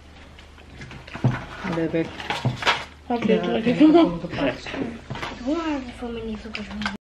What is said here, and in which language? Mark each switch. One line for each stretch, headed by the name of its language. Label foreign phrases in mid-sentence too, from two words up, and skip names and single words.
Indonesian: Udah baik.
German: Hab ich
Indonesian: Udah, lagi. enak,
German: gepasst. Du hast von mir nicht so geschmeckt.